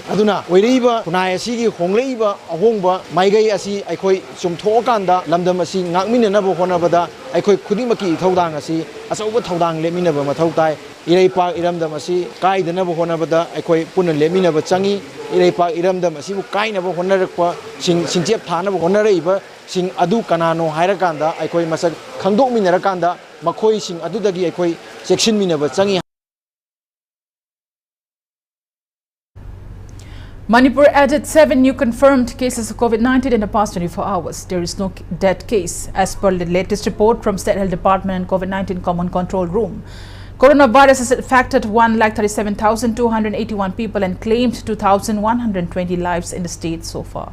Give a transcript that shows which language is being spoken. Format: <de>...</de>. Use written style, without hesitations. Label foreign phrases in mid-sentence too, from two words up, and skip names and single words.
<mni>aduna oireiba kunai asigi hongleiba ahongba maigai asi aikoi chumtho kanda lamdam asi ngakmine naba honaba da aikoi khudimaki thodang asi asauba thodang leminaba mathau tai ireipa iramdam asi kaidanaba honaba da aikoi punna leminaba changi ireipa iramdam asi bu kainaba honarakpa singjep thanaba honareiba sing adu kanano hairaganda aikoi masak khangdok minarakanda makhoi sing adudagi aikoi section minaba changi.</mni> <en>Manipur added 7 new confirmed cases of COVID-19 in the past 24 hours. There is no death case as per the latest report from State Health Department and COVID-19 Common Control Room. Coronavirus has affected 1,37,281 people and claimed 2,120 lives in the state so far.</en>